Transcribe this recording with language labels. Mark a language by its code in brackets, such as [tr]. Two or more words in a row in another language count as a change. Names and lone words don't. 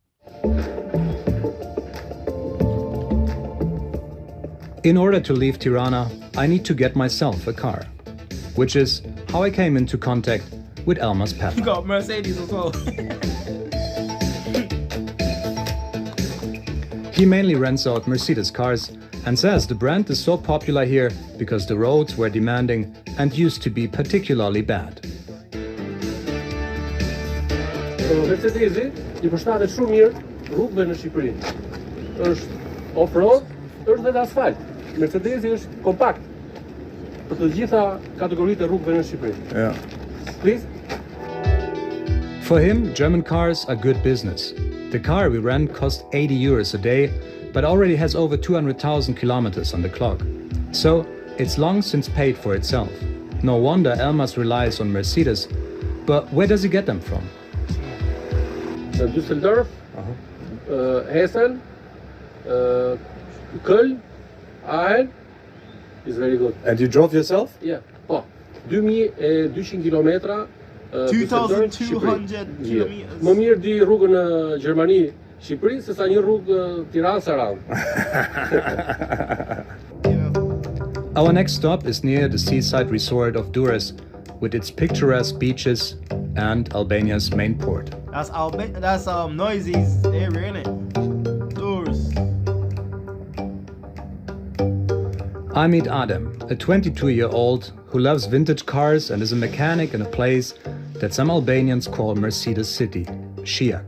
[en] In order to leave Tirana, I need to get myself a car, which is how I came into contact with Elmas Papa. You got Mercedes as well. He mainly rents out Mercedes cars and says the brand is so popular here because the roads were demanding and used to be particularly bad. [sq] Mercedesi I përshtatet shumë mirë rrugëve në Shqipëri. Është off-road, është dhe asfalt. Mercedesi është kompakt për të gjitha kategoritë e rrugëve në Shqipëri. [en] Yeah. Please. For him, German cars are good business. The car we rent cost 80 euros a day, but already has over 200,000 kilometers on the clock. So it's long since paid for itself. No wonder Elmas relies on Mercedes, but where does he get them from? Düsseldorf, Hessen, Köln, Aachen is very good. And you drove yourself? Yeah, [sq] po. 2200 kilometra. [en] 2,200 kilometers. [sq] Më mirë di rrugën në Gjermani, Shqipëri, se sa një rrugë Tiranë-Sarandë. [en] Our next stop is near the seaside resort of Durrës, with its picturesque beaches and Albania's main port. That's Noisy's area, innit? Doors. I meet Adem, a 22-year-old who loves vintage cars and is a mechanic in a place that some Albanians call Mercedes City, Shijak.